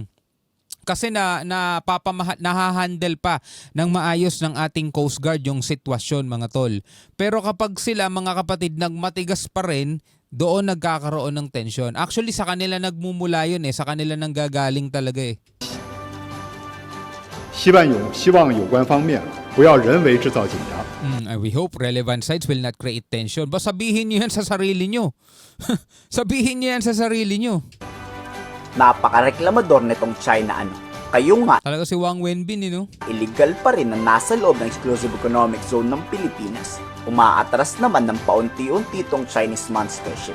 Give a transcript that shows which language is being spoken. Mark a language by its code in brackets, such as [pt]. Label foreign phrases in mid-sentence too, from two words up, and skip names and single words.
[tl] Kasi nahahandle pa ng maayos ng ating Coast Guard yung sitwasyon mga tol. Pero kapag sila mga kapatid nagmatigas pa rin, doon nagkakaroon ng tension. Actually sa kanila nagmumula yun sa kanila nanggagaling talaga [zh] 希望有关方面不要人为制造紧张。 [en] We hope relevant sites will not create tension. [tl] Ba sabihin nyo yan sa sarili nyo. Sabihin nyo yan sa sarili nyo. Napakareklamador nitong China Kayo nga, Talaga si Wang Wenbin illegal pa rin na nasa loob ng [en] exclusive economic zone [tl] ng Pilipinas. Umaatras naman ng paunti-unti itong [en] Chinese monster ship.